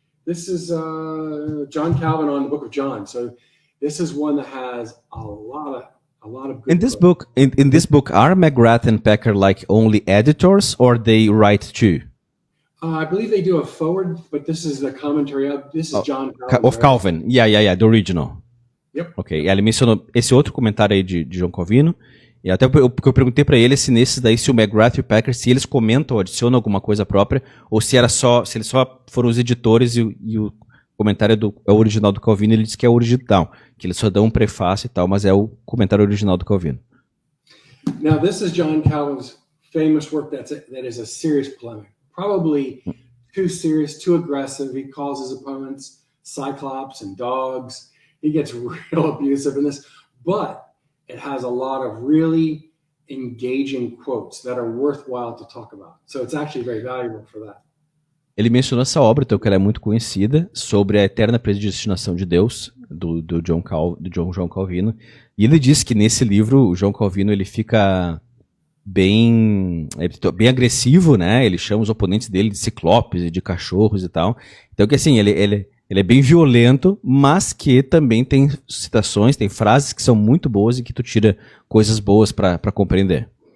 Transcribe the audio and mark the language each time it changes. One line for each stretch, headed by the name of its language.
English: This is John Calvin on the Book of John. So this is one that has a lot of good in this book. In this book, are McGrath and Packer like only editors, or they write too? I believe they do a forward, but this is the commentary of. This is John Calvin. Of Calvin. Yeah, the original. Yep.
Portuguese: Ok, ele mencionou esse outro comentário aí de João Calvino, e até porque eu perguntei para ele se nesses daí, se o McGrath e o Packer, se eles comentam ou adicionam alguma coisa própria, ou se eles só foram os editores e o comentário é o original do Calvino. Ele disse que é o original, que eles só dão um prefácio e tal, mas é o comentário original do Calvino.
English: Now this is John Calvin's famous work that is a serious polemic, probably too serious, too aggressive. He calls his opponents cyclops and dogs. He gets real abusive in this, but it has a lot of really engaging quotes that are worthwhile to talk about. So it's actually very valuable for that.
Portuguese: Ele mencionou essa obra, então, que ela é muito conhecida, sobre a eterna predestinação de Deus. do João Calvino. E ele diz que nesse livro o João Calvino ele fica bem agressivo, né? Ele chama os oponentes dele de ciclopes e de cachorros e tal. Então que assim, ele é bem violento, mas que também tem citações, tem frases que são muito boas e que tu tira coisas boas para compreender.